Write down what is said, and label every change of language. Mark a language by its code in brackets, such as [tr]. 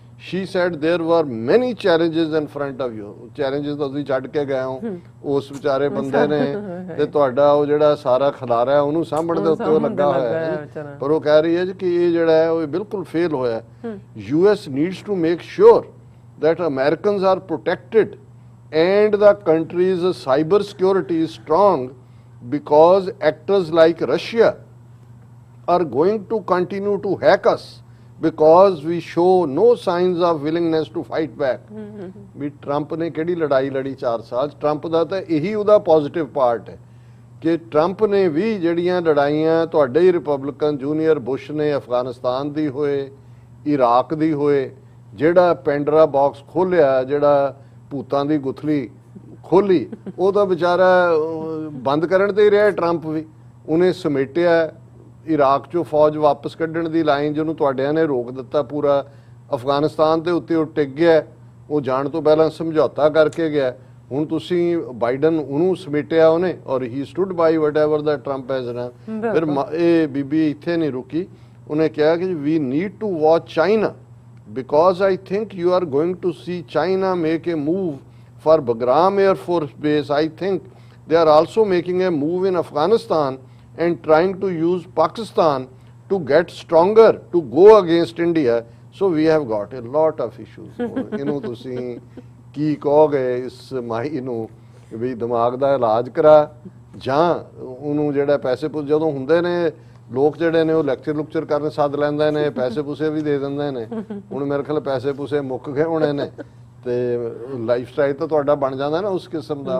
[en] She said there were many challenges in front of you. [pa] Challenges ਤਾਂ ਤੁਸੀਂ ਛੱਡ ਕੇ ਗਏ ਹੋ, ਉਸ ਵਿਚਾਰੇ ਬੰਦੇ ਨੇ ਤੇ ਤੁਹਾਡਾ ਉਹ ਜਿਹੜਾ ਸਾਰਾ ਖਿਲਾਰਾ ਹੈ ਉਹਨੂੰ ਸਾਂਭਣ ਦੇ ਉੱਤੇ ਉਹ ਲੱਗਾ ਹੋਇਆ ਹੈ। ਪਰ ਉਹ ਕਹਿ ਰਹੀ ਹੈ ਜੀ ਕਿ ਇਹ ਜਿਹੜਾ ਹੈ ਉਹ ਬਿਲਕੁਲ ਫੇਲ ਹੋਇਆ। [en] US needs to make sure that Americans are protected and the country's cyber security is strong because actors like Russia are going to continue to hack us because we show no signs of willingness to fight back. [pa] We Trump ਨੇ ਕਿਹੜੀ ਲੜਾਈ ਲੜੀ 4 ਸਾਲ? Trump ਦਾ ਤਾਂ ਇਹੀ ਉਹਦਾ positive part ਹੈ ਕਿ ਟਰੰਪ ਨੇ ਵੀ ਜਿਹੜੀਆਂ ਲੜਾਈਆਂ ਤੁਹਾਡੇ ਹੀ ਰਿਪਬਲਿਕਨ ਜੂਨੀਅਰ ਬੁਸ਼ ਨੇ ਅਫਗਾਨਿਸਤਾਨ ਦੀ ਹੋਏ, ਇਰਾਕ ਦੀ ਹੋਏ, ਜਿਹੜਾ ਪੈਂਡਰਾ ਬਾਕਸ ਖੋਲਿਆ, ਜਿਹੜਾ ਭੂਤਾਂ ਦੀ ਗੁਥਲੀ ਖੋਲੀ, ਉਹ ਤਾਂ ਵਿਚਾਰਾ ਬੰਦ ਕਰਨ ਤੇ ਹੀ ਰਿਹਾ ਟਰੰਪ ਵੀ। ਉਹਨੇ ਸਮੇਟਿਆ ਇਰਾਕ 'ਚੋਂ ਫੌਜ ਵਾਪਸ ਕੱਢਣ ਦੀ ਲਾਈਨ ਜਿਹਨੂੰ ਤੁਹਾਡਿਆਂ ਨੇ ਰੋਕ ਦਿੱਤਾ, ਪੂਰਾ ਅਫਗਾਨਿਸਤਾਨ ਦੇ ਉੱਤੇ ਉਹ ਟਿਕ ਗਿਆ, ਉਹ ਜਾਣ ਤੋਂ ਪਹਿਲਾਂ ਸਮਝੌਤਾ ਕਰਕੇ ਗਿਆ। ਹੁਣ ਤੁਸੀਂ ਬਾਈਡਨ ਉਹਨੂੰ ਸਮੇਟਿਆ ਉਹਨੇ ਔਰ ਹੀ [en] Stood by whatever the Trump has done. [pa] ਫਿਰ ਇਹ ਬੀਬੀ ਇੱਥੇ ਨਹੀਂ ਰੁਕੀ, ਉਹਨੇ ਕਿਹਾ ਕਿ [en] We need to watch China because I think you are going to see China make a move for Bagram Air Force Base. I think they are also making a move in Afghanistan and trying to use Pakistan to get stronger to go against India. So we have got a lot of issues. [pa] ਇਹਨੂੰ ਤੁਸੀਂ ਕੀ ਕਹੋਗੇ ਇਸ ਮਾਈ ਨੂੰ ਵੀ ਦਿਮਾਗ ਦਾ ਇਲਾਜ ਕਰਾ ਜਾਂ ਉਹਨੂੰ ਜਿਹੜਾ ਪੈਸੇ ਜਦੋਂ ਹੁੰਦੇ ਨੇ ਲੋਕ ਜਿਹੜੇ ਨੇ ਉਹ ਲੈਕਚਰ ਕਰਨ ਸੱਦ ਲੈਂਦੇ ਨੇ, ਪੈਸੇ ਪੂਸੇ ਵੀ ਦੇ ਦਿੰਦੇ ਨੇ। ਹੁਣ ਮੇਰੇ ਖਿਆਲ ਪੈਸੇ ਪੂਸੇ ਮੁੱਕ ਗਏ ਹੋਣੇ ਨੇ ਤੇ ਲਾਈਫ ਸਟਾਈਲ ਤਾਂ ਤੁਹਾਡਾ ਬਣ ਜਾਂਦਾ ਨਾ ਉਸ ਕਿਸਮ ਦਾ।